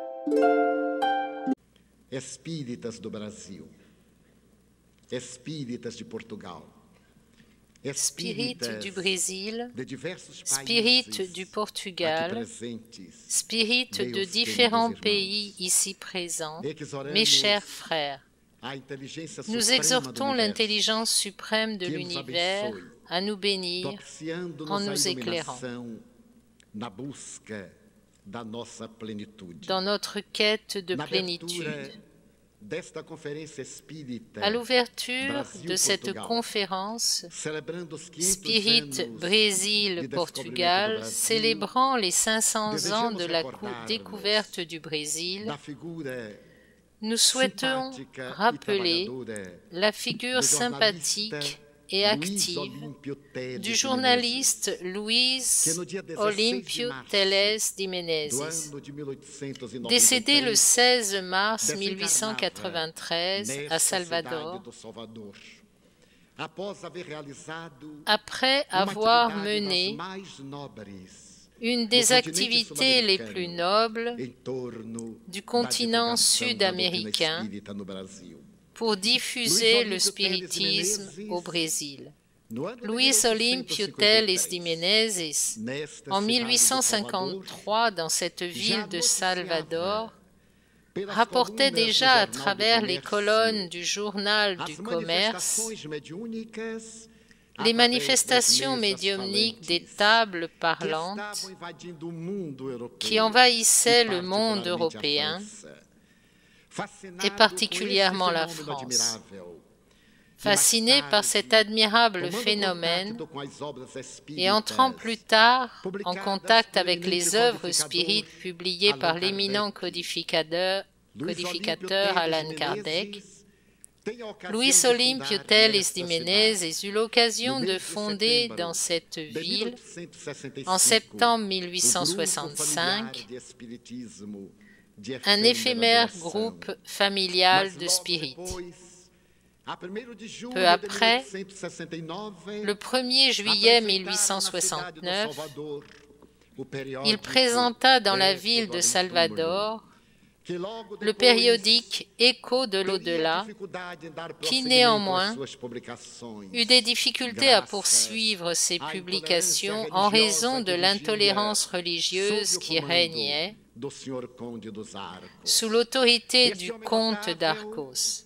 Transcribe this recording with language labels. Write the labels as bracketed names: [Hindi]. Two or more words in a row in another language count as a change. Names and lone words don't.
[Portuguese] Espíritas do Brasil, espíritas de Portugal, [French] Spirites du Brésil, [Portuguese] de diversos [French] spirites [Portuguese] países [French] du [Portuguese] aqui [French] Portugal, [Portuguese] presentes, [French] spirites de [Portuguese] meus [French] différents [Portuguese] queridos [French] pays [Portuguese] irmãos, [French] ici présents, [Portuguese] exoramos [French] mes chers frères, [Portuguese] a inteligência [French] nous [Portuguese] suprema do [French] exhortons [Portuguese] universo [French] l'intelligence suprême de [Portuguese] que nos [French] l'univers [Portuguese] abençoe, [French] à nous bénir [Portuguese] propiciando-nos [French] en [Portuguese] a [French] nous éclairant [Portuguese] iluminação na busca da nossa plenitude. [French] dans notre quête de [Portuguese] Na [French] plénitude. [Portuguese] abertura desta conferência espírita, [French] À l'ouverture [Portuguese] Brasil, [French] de cette [Portuguese] Portugal, [French] conférence, [Portuguese] celebrando os 500 [French] Spirit [Portuguese] anos de [French] Brésil [Portuguese] descobrimento do [French] Portugal, [Portuguese] Brasil, [French] célébrant les 500 ans de la [Portuguese] desejamos [French] découverte du Brésil, [Portuguese] da figura [French] nous souhaitons [Portuguese] simpática e [French] rappeler [Portuguese] trabalhadora [French] la figure [Portuguese] do jornalista [French] sympathique et [Portuguese] Luiz [French] active [Portuguese] Olímpio Teles [French] du [Portuguese] de [French] journaliste [Portuguese] que [French] Luiz [Portuguese] no dia 16 de [French] Olímpio [Portuguese] março [French] Teles de [Portuguese] do [French] Menezes, [Portuguese] ano de 1893, [French] décédé le 16 mars [Portuguese] desencarnava [French] 1893 à [Portuguese] nessa [French] Salvador, [Portuguese] cidade do Salvador, após haver realizado [French] après [Portuguese] uma [French] avoir [Portuguese] atividade das [French] mené [Portuguese] mais nobres [French] une des [Portuguese] do continente [French] activités les plus nobles [Portuguese] em torno [French] du [Portuguese] da [French] continent [Portuguese] divulgação da doutrina [French] sud-américain [Portuguese] espírita no Brasil. [French] pour diffuser le [Portuguese] Luiz Olímpio Teles de [French] spiritisme [Portuguese] Menezes, [French] au Brésil. [Portuguese] no ano de [French] Luiz Olímpio Teles de [Portuguese] 1853, [French] Menezes, [Portuguese] nesta [French] en [Portuguese] cidade do Salvador, [French] 1853, dans cette ville de Salvador, [Portuguese] pelas [French] rapportait [Portuguese] colunas do [French] déjà à [Portuguese] Jornal do [French] travers les [Portuguese] Comércio, [French] colonnes du journal [Portuguese] as [French] du commerce [Portuguese] manifestações mediúnicas [French] les [Portuguese] através [French] manifestations [Portuguese] das mesas [French] médiumniques des [Portuguese] falantes [French] tables [Portuguese] que [French] parlantes [Portuguese] estavam invadindo o mundo europeu [French] qui envahissaient [Portuguese] e [French] le monde [Portuguese] particularmente a [French] européen [Portuguese] França. Fascinado [French] et particulièrement [Portuguese] com [French] la [Portuguese] esse [French] France. [Portuguese] fenômeno admirável, [French] Fasciné par cet admirable [Portuguese] tomando [French] phénomène [Portuguese] contato com as obras [French] et entrant plus tard en [Portuguese] publicadas [French] contact [Portuguese] pelo [French] avec les [Portuguese] eminente [French] œuvres [Portuguese] codificador [French] spirites publiées par [Portuguese] Allan [French] l'éminent [Portuguese] Kardec, [French] codificateur Allan Kardec, Luiz Luiz Olímpio Teles de Menezes eut l'occasion de fonder dans cette ville, en septembre 1865, un éphémère groupe familial de spirites. Peu après, le 1er juillet 1869, il présenta dans la ville de Salvador le périodique Écho de l'au-delà, qui néanmoins eut des difficultés à poursuivre ses publications en raison de l'intolérance religieuse qui régnait sous l'autorité du comte d'Arcos.